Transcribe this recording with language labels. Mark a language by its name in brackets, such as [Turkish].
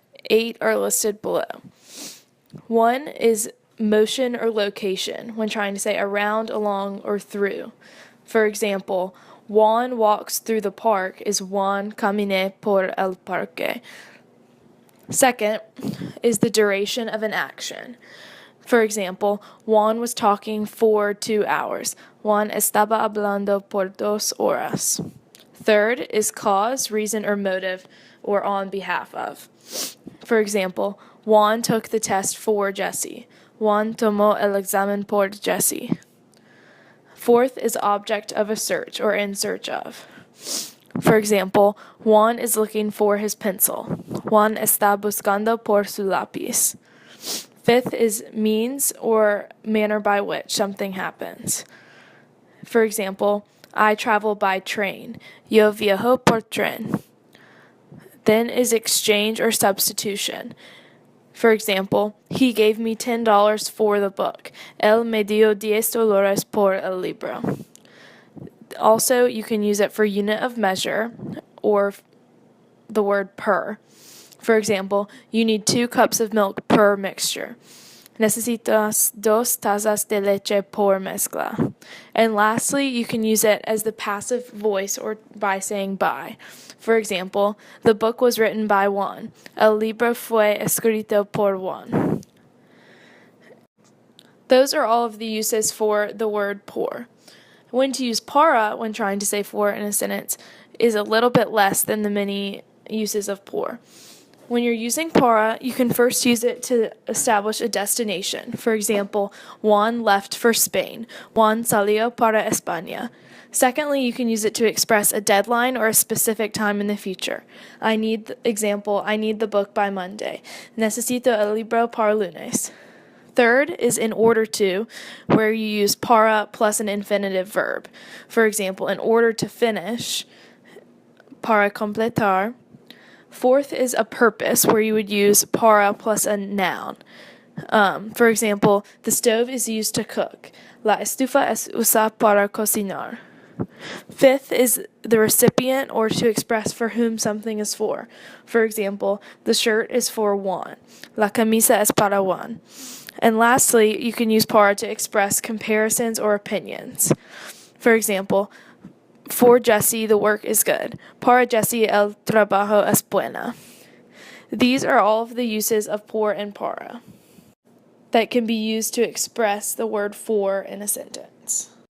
[English] 8 are listed below. One is motion or location when trying to say around, along, or through. For example, Juan walks through the park is [Spanish] Juan camine por el parque. [English] Second is the duration of an action. For example, Juan was talking for 2 hours. [Spanish] Juan estaba hablando por 2 horas. [English] Third is cause, reason, or motive, or on behalf of. For example, Juan took the test for Jesse. [Spanish] Juan tomó el examen por Jesse. [English] Fourth is object of a search or in search of. For example, Juan is looking for his pencil. [Spanish] Juan está buscando por su lápiz. [English] Fifth is means or manner by which something happens. For example, I travel by train. [Spanish] Yo viajo por tren. [English] Then is exchange or substitution. For example, he gave me $10 for the book. [Spanish] Él me dio $10 por el libro. [English] Also, you can use it for unit of measure or the word per. For example, you need 2 cups of milk per mixture. [Spanish] Necesitas 2 tazas de leche por mezcla. [English] And lastly, you can use it as the passive voice or by saying by. For example, the book was written by Juan. [Spanish] El libro fue escrito por Juan. [English] Those are all of the uses for the word por. When to use para when trying to say for in a sentence is a little bit less than the many uses of por. When you're using para, you can first use it to establish a destination. For example, Juan left for Spain. [Spanish] Juan salió para España. [English] Secondly, you can use it to express a deadline or a specific time in the future. I need the book by Monday. [Spanish] Necesito el libro para lunes. [English] Third is in order to, where you use para plus an infinitive verb. For example, in order to finish, [Spanish] para completar. [English] Fourth is a purpose, where you would use para plus a noun. For example, the stove is used to cook. [Spanish] La estufa es usada para cocinar. [English] Fifth is the recipient or to express for whom something is for. For example, the shirt is for Juan. [Spanish] La camisa es para Juan. [English] And lastly, you can use para to express comparisons or opinions. For example, for Jesse, the work is good. [Spanish] Para Jesse, el trabajo es buena. [English] These are all of the uses of por and para that can be used to express the word for in a sentence.